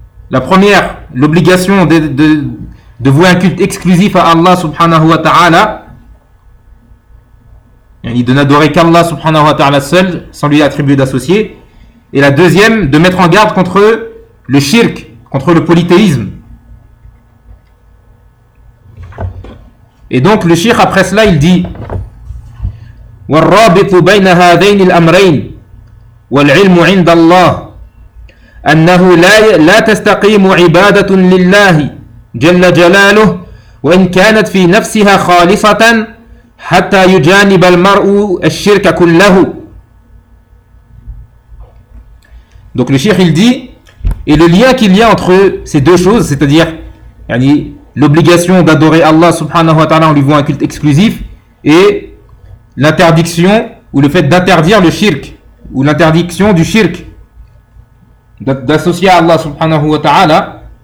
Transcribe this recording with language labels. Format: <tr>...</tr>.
<fr>La première, l'obligation de vouer un culte exclusif à Allah subhanahu wa ta'ala, et de n'adorer qu'Allah subhanahu wa ta'ala seul, sans lui attribuer d'associé. Et la deuxième, de mettre en garde contre le shirk, contre le polythéisme. Et donc le shirk, après cela, il dit</fr> <ar>وَالرَّابِطُ بَيْنَ هَذَيْنِ الْأَمْرَيْنِ وَالْعِلْمُ عِنْدَ اللَّهِ أَنَّهُ لَا تَسْتَقِيمُ عِبَادَةٌ لِلَّهِ جَلَّ جَلَالُهُ وَإِنْ كَانَتْ فِي نَفْسِهَا خَالِصَةً حَتَّى يُجَانِبَ الْمَرْءُ الشِّرْكَ كُلَّهُ.</ar> <fr>Donc le Cheikh, il dit, et le lien qu'il y a entre ces deux choses, c'est-à-dire l'obligation d'adorer Allah subhanahu wa ta'ala en lui vouant un culte exclusif, et l'interdiction ou le fait d'interdire le shirk, ou l'interdiction du shirk, d'associer à Allah subhanahu wa ta'ala.</fr>